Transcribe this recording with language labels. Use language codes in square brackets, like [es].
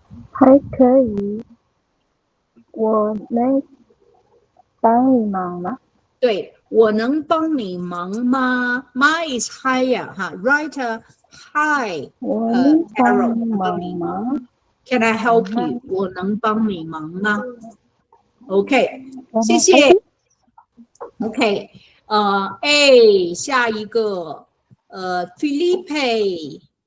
[zh] 还可以。我能帮你忙吗？对，我能帮你忙吗 ？ [en] My is higher [zh] 哈 ， [en] write a high [zh] 我能帮 [en] arrow [zh] 你忙吗 [en] Can I help you？ [zh] 我能帮你忙吗 ？OK， 谢谢。 OK， A 下一个Felipe